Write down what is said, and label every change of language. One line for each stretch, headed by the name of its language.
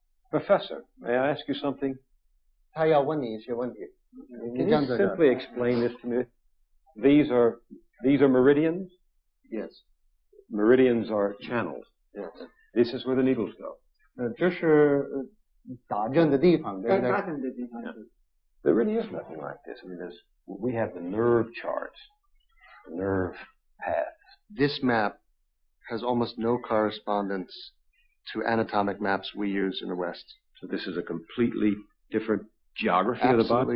English: Professor, may I ask you something?
Chinese: 他要问你一些问题。
English: Can you simply explain this to me? These are meridians? Yes. Meridians are channels. Yes. This is where the needles go.
Chinese: 这是打针的地方，对不对？
English: There really is nothing like this. I mean, we have the nerve charts, the nerve paths. This map has almost no correspondence to anatomic maps we use in the West. So this is a completely different geography of the body?